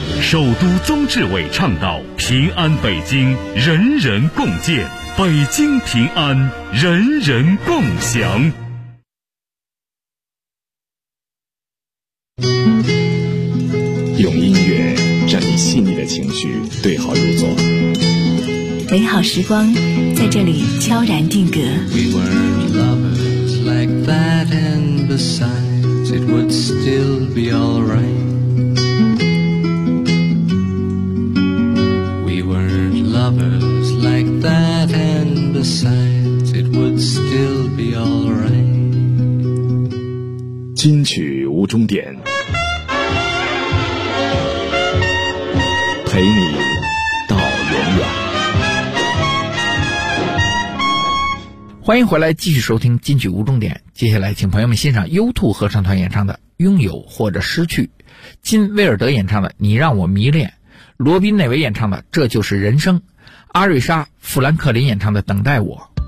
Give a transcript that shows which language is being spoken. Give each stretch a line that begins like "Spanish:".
Chinese: 首都宗志伟倡导平安北京人人共建，北京平安人人共享。用音乐，让你细腻的情绪对号入座。美好时光在这里悄然定格。
English: We weren't lovers like that, and besides it would still be alright. We weren't lovers like that, and besides it would still be alright.
Chinese: 金曲无终点，陪你到永远。欢迎回来，继续收听金曲无终点。接下来请朋友们欣赏 U2 合唱团演唱的《拥有或者失去》，金威尔德演唱的《你让我迷恋》，罗宾内维演唱的《这就是人生》，阿瑞莎·富兰克林演唱的《等待我》。